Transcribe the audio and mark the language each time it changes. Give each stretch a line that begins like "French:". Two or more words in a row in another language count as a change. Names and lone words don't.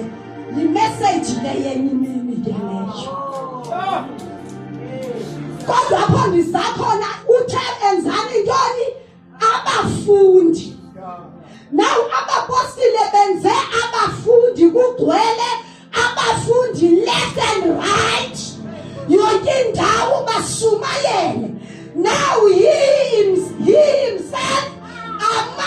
Xhosa: Imessage le yenye imini ke leyo. Kodwa phambi zakhona uthe enzani intoni abafundi. Now abapostile benze abafundi kugcwele abafundi
English: left and right.
Xhosa: Yonke indawo bashumayele.
English: Now he himself